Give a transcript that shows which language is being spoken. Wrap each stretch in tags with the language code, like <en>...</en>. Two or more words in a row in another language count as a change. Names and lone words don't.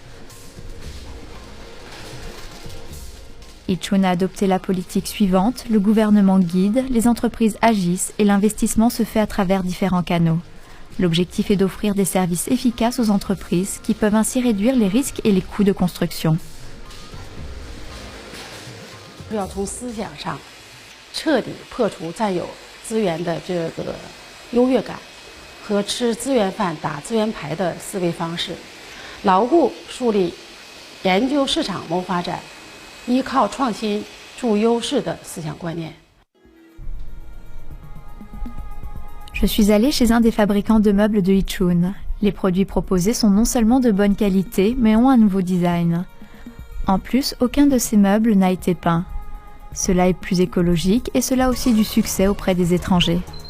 <fr>Yichun a adopté la politique suivante, le gouvernement guide, les entreprises agissent et l'investissement se fait à travers différents canaux. L'objectif est d'offrir des services efficaces aux entreprises qui peuvent ainsi réduire les risques et les coûts de construction.</fr> <zh>要从思想上彻底破除占有资源的这个优越感和吃资源饭打资源牌的思维方式，牢固树立研究市场谋发展，依靠创新筑优势的思想观念。</zh> <fr>Je suis allée chez un des fabricants de meubles de Yichun. Les produits proposés sont non seulement de bonne qualité, mais ont un nouveau design. En plus, aucun de ces meubles n'a été peint. Cela est plus écologique et cela a aussi du succès auprès des étrangers.</fr>